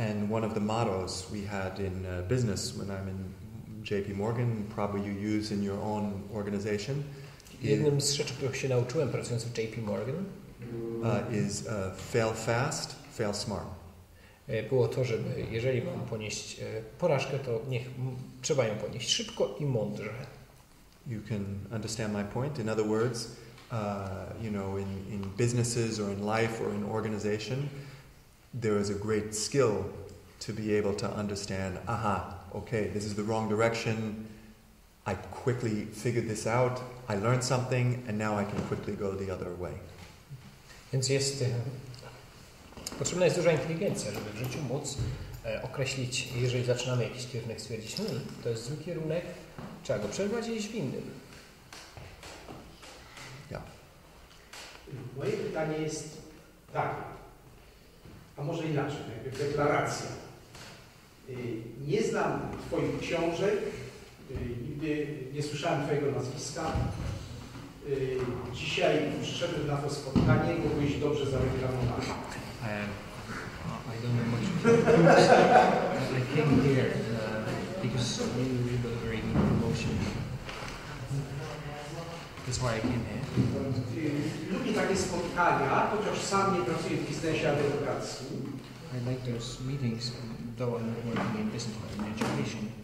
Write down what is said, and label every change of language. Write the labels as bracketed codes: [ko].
[en] And one of the mottos we had in business when I'm in JP Morgan, probably you use in your own organization. [pl] Jednym z rzeczy, których się nauczyłem pracując w JP Morgan, [en] is fail fast, fail smart. [pl] Było to, żeby jeżeli mam ponieść porażkę, to trzeba ją ponieść szybko i mądrze. [en] You can understand my point. In other words, you know, in businesses or in life or in organization, there is a great skill to be able to understand, okay, this is the wrong direction. I quickly figured this out. I learned something and now I can quickly go the other way. [pl] Więc potrzebna jest duża inteligencja, żeby w życiu móc określić, jeżeli zaczynamy jakiś kierunek, stwierdzić, to jest zły kierunek, trzeba go przerwać i iść w innym. Ja. Moje pytanie jest takie, a może inaczej, najpierw deklaracja. Nie znam Twoich książek, nigdy nie słyszałem Twojego nazwiska. Dzisiaj przyszedłem na to spotkanie, bo byłeś dobrze zareklamowany. [en] I don't know much. I came here because you were very good promotion. That's why I came here. [pl] Lubię takie spotkania, chociaż sam nie pracuję w biznesie adwokackim. [en] I like those meetings, though I'm not working in business but in education.